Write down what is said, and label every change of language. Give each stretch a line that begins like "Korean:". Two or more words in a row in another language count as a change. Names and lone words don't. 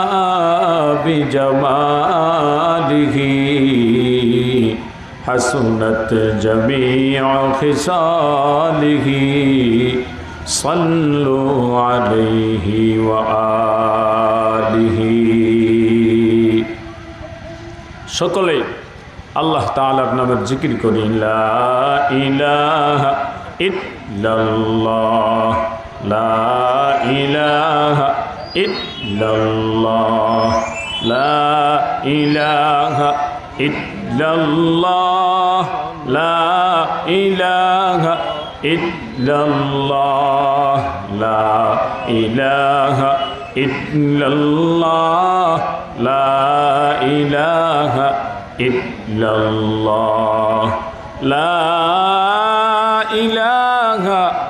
Arabic: بجمالہ حسنت جمیع خصالہ صلوا علیہ
Bangla: وآلہ সকলে আল্লাহ তাআলার নামের জিকির করি
Arabic: لا إله إلا الله لا إله إلا الله لا إله إلا الله لا إله إلا الله لا إله إلا الله لا إله إلا الله لا إله